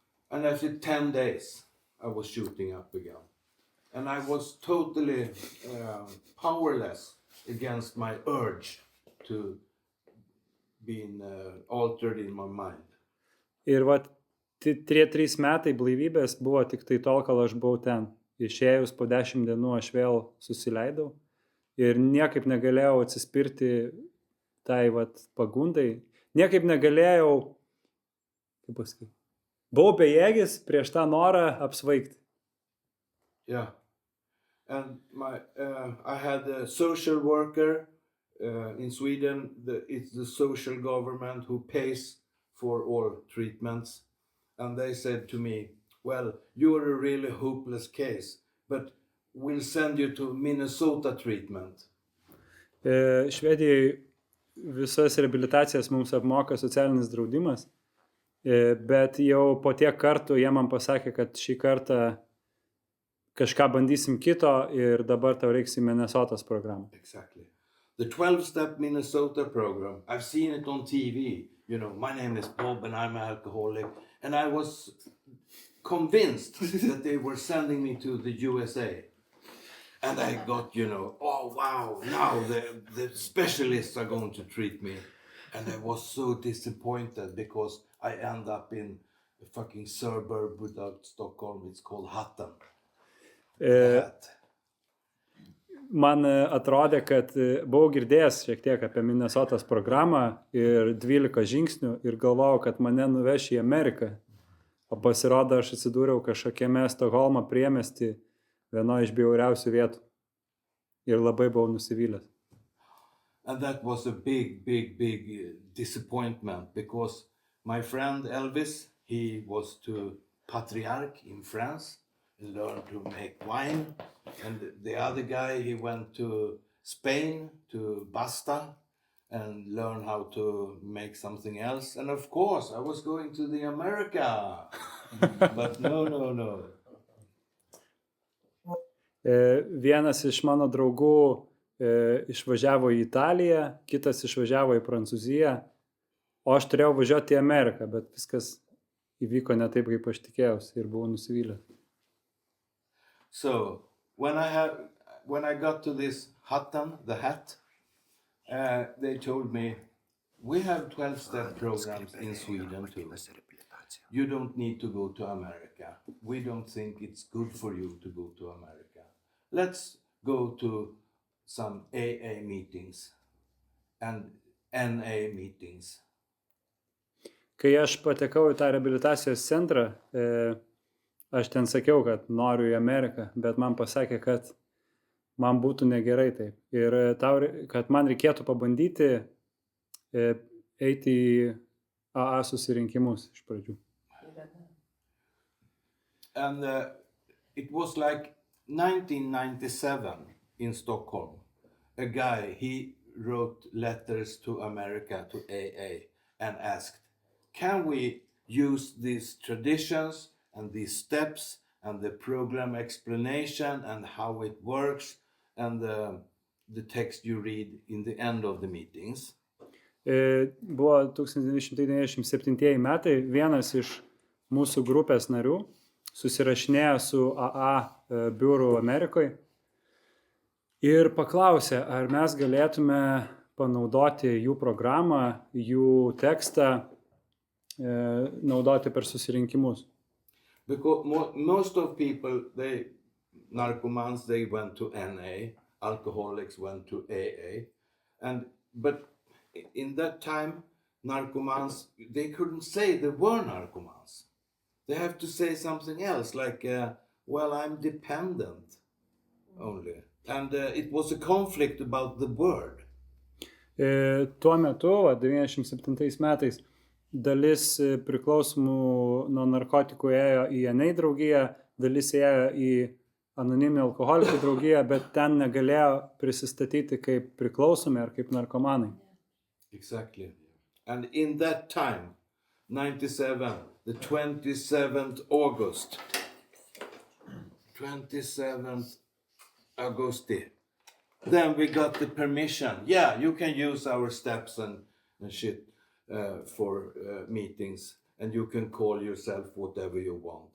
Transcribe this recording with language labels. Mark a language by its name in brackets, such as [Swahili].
[English] And after 10 days, I was shooting up again. And I was totally powerless against my urge to be altered in my mind. [Lithuanian] Ir 3 metai blaivybės buvo tik tai tol, kol aš buvau ten. Išėjus po 10 dienų aš vėl susileidau ir niekaip negalėjau atsispirti tai pagundai. Niekaip negalėjau, kaip pasakyti, buvau bejėgis prieš tą norą apsvaigti. [English] Yeah. And I had a social worker in Sweden. It's the social government who pays for all treatments. And they said to me, well, you're a really hopeless case, but we'll send you to Minnesota treatment. [Lithuanian] Švedijai visas reabilitacijas mums apmoka socialinis draudimas, bet jau po tiek kartų jie man pasakė, kad šį kartą kažką bandysim kito ir dabar tau reiks į Minnesotos programą. [English] Exactly. The 12-step Minnesota program, I've seen it on TV. You know, my name is Bob and I'm an alcoholic. And I was convinced that they were sending me to the USA. And I got, oh wow, now the specialists are going to treat me. And I was so disappointed because I end up in a fucking suburb without Stockholm. It's called Hattan. [Lithuanian] Man atrodė, kad buvau girdėjęs šiek tiek apie Minnesotos programą ir 12 žingsnių ir galvojau, kad mane nuveš į Ameriką. O pasirodo, aš atsidūriau kažkokiame Stokholmo priemiesty, vieno iš bjauriausių vietų. Ir labai buvau nusivylęs. [English] And that was a big disappointment because my friend Elvis, he was to Patriarch in France and learned to make wine. And the other guy, he went to Spain, to Basta, and learn how to make something else. And of course, I was going to the America. But no. [Lithuanian] Vienas iš mano draugų išvažiavo į Italiją, kitas išvažiavo į Prancūziją, o aš turėjau važiuoti į Ameriką, bet viskas įvyko ne taip, kaip aš tikėjausi ir buvau nusivylęs. [English] So, when I got to this Hattan, the hat, they told me, We have 12-step programs in Sweden too. You don't need to go to America. We don't think it's good for you to go to America. Let's go to some AA meetings and NA meetings. [Lithuanian] Kai aš patekau į tą reabilitacijos centrą, aš ten sakiau, kad noriu į Ameriką, bet man pasakė, kad man būtų negerai taip. Ir kad man reikėtų pabandyti eiti į AA susirinkimus iš pradžių. [English] And it was like 1997 in Stockholm. A guy, he wrote letters to America, to AA, and asked, can we use these traditions and these steps and the program explanation and how it works and the text you read in the end of the meetings? [Lithuanian] Buvo 1997 metai, vienas iš mūsų grupės narių susirašinėjo su AA biuru Amerikoje ir paklausė, ar mes galėtume panaudoti jų programą, jų tekstą, naudoti per susirinkimus. [English] Because most of people, narcomans, they went to NA, alcoholics went to AA, but in that time, narcomans, they couldn't say they were narcomans. They have to say something else, like, well, I'm dependent only. And it was a conflict about the word. [Lithuanian] Tuo metu, 97 metais, dalis priklausomų nuo narkotikų ėjo į NA draugiją, dalis ėjo į anoniminį alkoholikų draugiją, bet ten negalėjo prisistatyti kaip priklausomi ar kaip narkomanai. [English] Exactly. And in that time, 97, the 27th August, 27th Augusti, then we got the permission. Yeah, you can use our steps and shit for meetings, and you can call yourself whatever you want.